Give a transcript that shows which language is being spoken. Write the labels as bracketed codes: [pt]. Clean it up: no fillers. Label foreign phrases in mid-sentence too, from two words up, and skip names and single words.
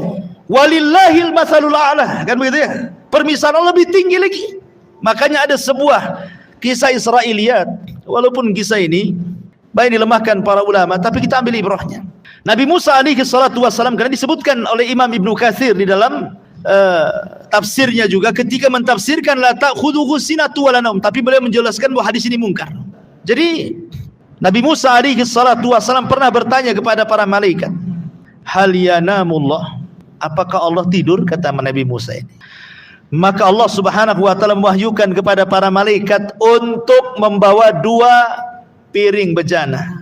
[ar] ولله المثل الأعلى, [id] kan begitu ya? Permisalan lebih tinggi lagi. Makanya ada sebuah kisah Israiliyat, walaupun kisah ini baik dilemahkan para ulama, tapi kita ambil ibrahnya. Nabi Musa [ar] عليه الصلاة والسلام, [id] karena disebutkan oleh Imam Ibnu Katsir di dalam tafsirnya juga, ketika mentafsirkan [ar] لا تأخذه سنة ولا نوم, [id] tapi beliau menjelaskan bahwa hadis ini mungkar. Jadi Nabi Musa [ar] عليه الصلاة والسلام [id] pernah bertanya kepada para malaikat, [ar] هل ينام الله, [id] apakah Allah tidur? Kata Nabi Musa ini. Maka [ar] الله سبحانه وتعالى [id] mewahyukan kepada para malaikat untuk membawa 2 piring bejana.